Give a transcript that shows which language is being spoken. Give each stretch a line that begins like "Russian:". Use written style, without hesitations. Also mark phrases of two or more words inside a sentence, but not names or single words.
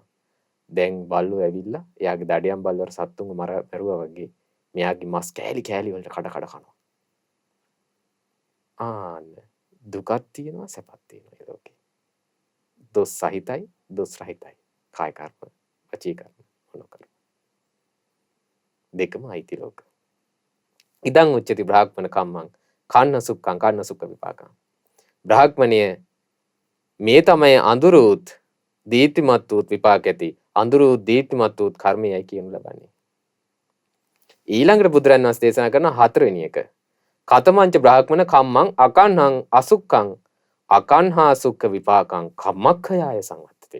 Sinhala: දැන් බල්ලෝ ඇවිල්ලා එයාගේ දඩයන් බල්ලවර සත්තුන්ව මරුවා වගේ මෙයාගේ මස් කෑලි වලට කඩ කනවා. දුකක් තියෙනවා සැපක් තියෙනවා ඒ ලෝකේ. දොස් සහිතයි දොස් රහිතයි. කාය කර්ම, වචී කර්ම, මනෝ කර්ම. දෙකම අයිති ලෝක.
Pali: ඉදං උච්චති බ්‍රාහ්මණ කම්මං කන්න සුක්ඛ විපාකං.
Sinhala: බ්‍රාහ්මණය මේ තමයි අඳුරුත් දීප්තිමත් වූ විපාක ඇති. අඳුරුත් දීප්තිමත් වූ කර්මයයි කියනු ලබන්නේ. ඊළඟට බුදුරන් වහන්සේ දේශනා කරන හතරවෙනි එක.
Pali: කතමංච බ්‍රාහ්මණ කම්මං අකන්හං අසුක්ඛං අකන්හා සුක්ඛ විපාකං කම්මක්ඛයාය සංවත්තති.